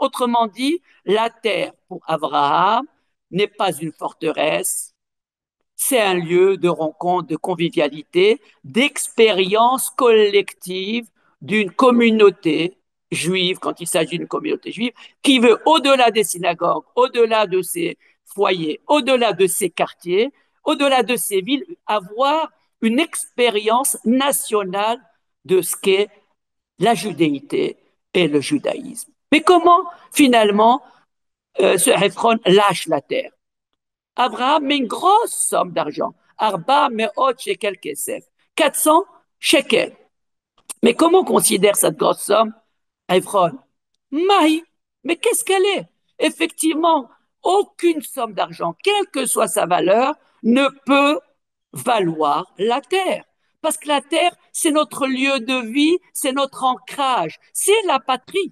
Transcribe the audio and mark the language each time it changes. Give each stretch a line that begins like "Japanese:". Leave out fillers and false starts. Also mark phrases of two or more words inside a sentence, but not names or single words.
French: Autrement dit, la terre pour Abraham n'est pas une forteresse, c'est un lieu de rencontre, de convivialité, d'expérience collective d'une communauté juive, quand il s'agit d'une communauté juive, qui veut, au-delà des synagogues, au-delà de ses foyers, au-delà de ses quartiers, au-delà de ses villes, avoir une expérience nationale de ce qu'est la judéité et le judaïsme. Mais comment, finalement, ce Héphron lâche la terre? Abraham met une grosse somme d'argent.
Hebrew: ארבע מאות שקל כסף. 400 shekels.
French: Mais comment on considère cette grosse somme? Ephron. Maï. Mais qu'est-ce qu'elle est? Effectivement, aucune somme d'argent, quelle que soit sa valeur, ne peut valoir la terre. Parce que la terre, c'est notre lieu de vie, c'est notre ancrage, c'est la patrie.